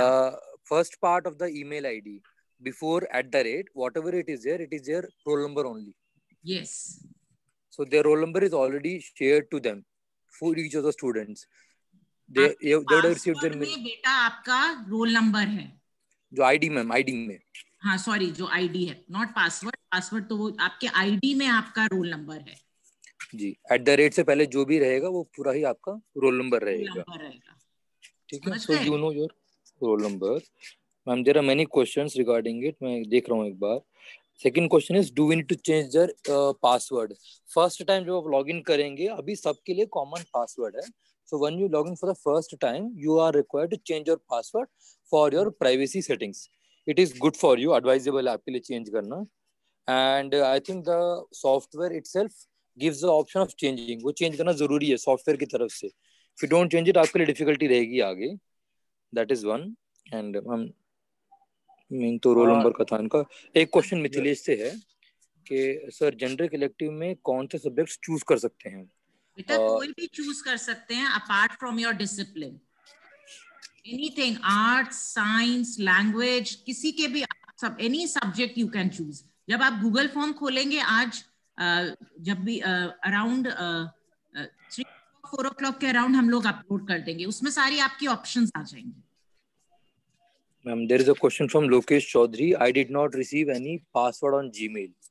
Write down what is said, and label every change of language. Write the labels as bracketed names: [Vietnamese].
[English] The first part of the email ID, before @ whatever it is their roll number only. Yes. So their roll number is already shared to them for each of the students. They would have received their mail. [Hindi] बेटा आपका roll number है जो ID ma'am, ID में, हाँ sorry, जो ID है, not password. Password तो वो आपके आईडी में आपका रोल नंबर है जी. @ से पहले जो भी रहेगा वो पूरा ही आपका रोल नंबर रहेगा. ठीक है. [English] So you know your roll number. Ma'am, there are many questions regarding it. [Hindi] मैं देख रहा हूँ एक बार. [English] Second question is, do we need to change their password? First time [Hindi] जब आप login करेंगे, अभी सबके लिए common password है. [English] So when you log in for the first time, you are required to change your password for your privacy settings. It is good for you, advisable [Hindi] आपके लिए change करना. [English] And I think the software itself gives the option of changing. [Hindi] वो change करना जरूरी है software की तरफ से. [English] If you don't change it, [Hindi] आपके लिए difficulty रहेगी आगे. [English] That is one. [Hindi] And main तो रोल नंबर का था इनका. एक क्वेश्चन मिथिलेश से है कि सर जनरल इलेक्टिव में कौन से सब्जेक्ट्स चूज कर सकते हैं? बेटा कोई भी चूज कर सकते हैं [English] Apart from your discipline. Anything, arts, science, language, [Hindi] किसी के भी सब, [English] Any subject you can choose. [Hindi] जब आप गूगल फॉर्म खोलेंगे आज, जब भी अराउंड 3-4 o'clock के अराउंड हम लोग अपलोड कर देंगे, उसमें सारी आपकी ऑप्शंस आ जाएंगे. [English] Ma'am, there is a question from Lokesh Chaudhary. I did not receive any password on Gmail.